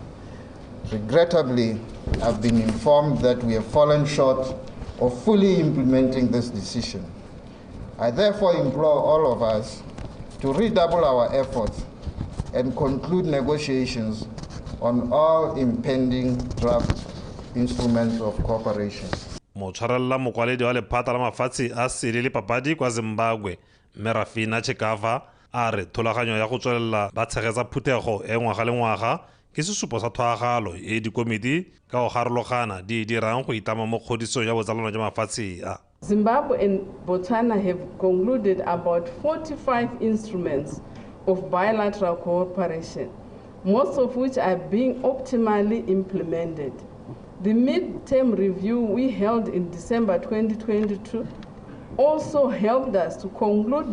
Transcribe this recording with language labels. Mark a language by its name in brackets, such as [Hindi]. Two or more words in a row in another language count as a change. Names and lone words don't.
[English] Regrettably, I've been informed that we have fallen short of fully implementing this decision. I therefore implore all of us to redouble our efforts and conclude negotiations on all impending draft instruments of cooperation. [Tswana] Motshwarella mokwaledi wa lephata la mafatshe a sele le papadi kwa Zimbabwe Merafina Chekava a re thulaganyo ya go tswelela ba tshegetsa phuthego e ngwaga le ngwaga ke sesupo sa thwagalo e dikomiti ka go garologana di dirang go itama mo kgodisong ya botsalano jwa mafatshe a. [English] Zimbabwe and Botswana have concluded about 45 instruments of bilateral cooperation, most of which are being optimally implemented. The mid-term review we held in December 2022 also helped us to conclude